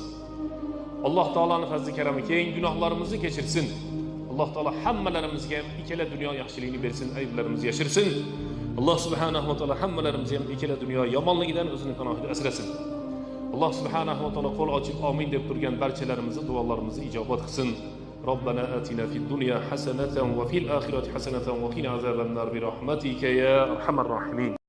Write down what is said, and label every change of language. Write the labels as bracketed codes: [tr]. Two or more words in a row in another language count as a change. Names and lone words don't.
[uz] Alloh taolaning fazli karami keyin gunohlarimizni kechirsin. Alloh taolo hammalarimizga ham ikkala dunyo yaxshiligini bersin, ayblarimizni yashirsin. Alloh [ar] سبحانه وتعالى [uz] hammalarimizga ham ikkala dunyo yomonligidan o'zini panohida asrasin. Alloh [ar] سبحانه وتعالى [uz] qo'l ochib amin deb turgan barchalarimizni duolarimizni ijobat qilsin. [ar] ربنا آتنا في الدنيا حسنة وفي الآخرة حسنة وقنا عذاب النار برحمتك يا أرحم الراحمين.